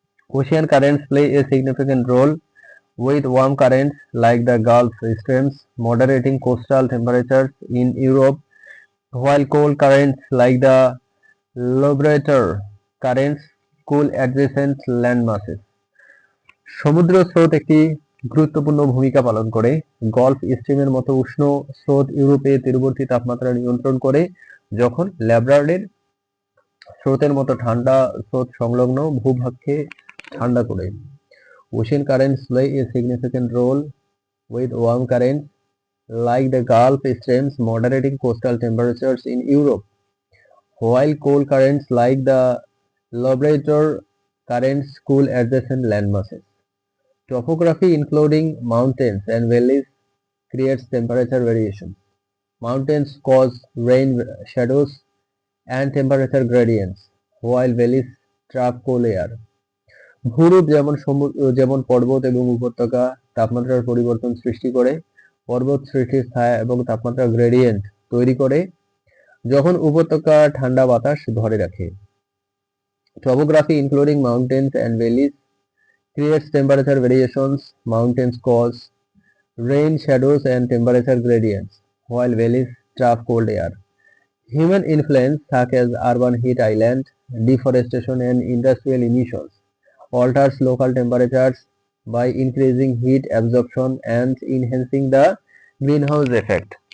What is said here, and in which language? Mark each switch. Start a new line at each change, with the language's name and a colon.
English: Ocean currents play a significant role, with warm currents like the Gulf Streams moderating coastal temperatures in Europe, while cold currents like the Labrador currents cool adjacent land masses.
Bangla: সমুদ্র স্রোত একটি গুরুত্বপূর্ণ ভূমিকা পালন করে। Golf স্ট্রিমের মতো উষ্ণ স্রোত ইউরোপে তীরবর্তী তাপমাত্রা নিয়ন্ত্রণ করে, যখন ল্যাব্রাডোরের স্রোতের মতো ঠান্ডা স্রোত সংলগ্ন ভূভাগকে ঠান্ডা করে।
English: Ocean currents play a significant role, with warm currents like the Gulf Streams moderating coastal temperatures in Europe, while cold currents like the Labrador currents cool adjacent land masses. Topography, including mountains and valleys, creates temperature variation. Mountains cause rain shadows and temperature gradients, while valleys trap cool air.
Bangla: ভূরূপ যেমন পর্বত এবং উপত্যকা তাপমাত্রার পরিবর্তন সৃষ্টি করে, পর্বত সৃষ্টির ছায়া এবং তাপমাত্রা গ্রেডিয়েন্ট তৈরি করে যখন উপত্যকা ঠান্ডা বাতাস ধরে রাখে।
English: Topography including mountains and valleys creates temperature variations. Mountains cause rain shadows and temperature gradients, while valleys trap cold air. Human influence such as urban heat island, deforestation and industrial emissions alters local temperatures by increasing heat absorption and enhancing the greenhouse effect.